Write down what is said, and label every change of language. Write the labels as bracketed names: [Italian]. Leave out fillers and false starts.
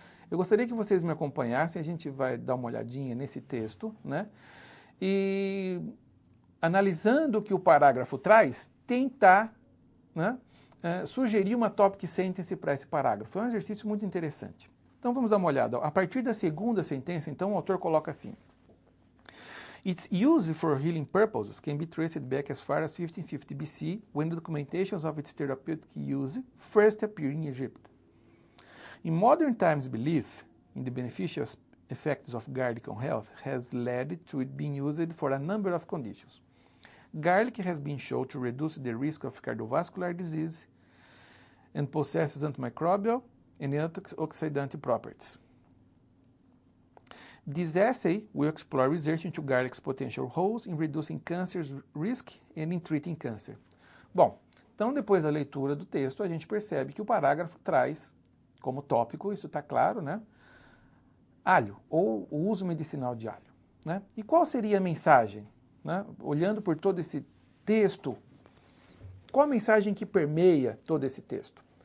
[Portuguese] Eu gostaria que vocês me acompanhassem, a gente vai dar uma olhadinha nesse texto, né? E analisando o que o parágrafo traz, tentar, né, sugerir uma topic sentence para esse parágrafo. É um exercício muito interessante. Então vamos dar uma olhada. A partir da segunda sentença, então, o autor coloca assim: [English] Its use for healing purposes can be traced back as far as 1550 BC, when the documentations of its therapeutic use first appeared in Egypt. In modern times, belief in the beneficial effects of garlic on health has led to it being used for a number of conditions. Garlic has been shown to reduce the risk of cardiovascular disease and possesses antimicrobial and antioxidant properties. This essay will explore research into garlic's potential roles in reducing cancer risk and in treating cancer. [Portuguese] Bom, então depois da leitura do texto, a gente percebe que o parágrafo traz como tópico, isso está claro, né? Alho, ou o uso medicinal de alho, né? E qual seria a mensagem, né? Olhando por todo esse texto, qual a mensagem que permeia todo esse texto?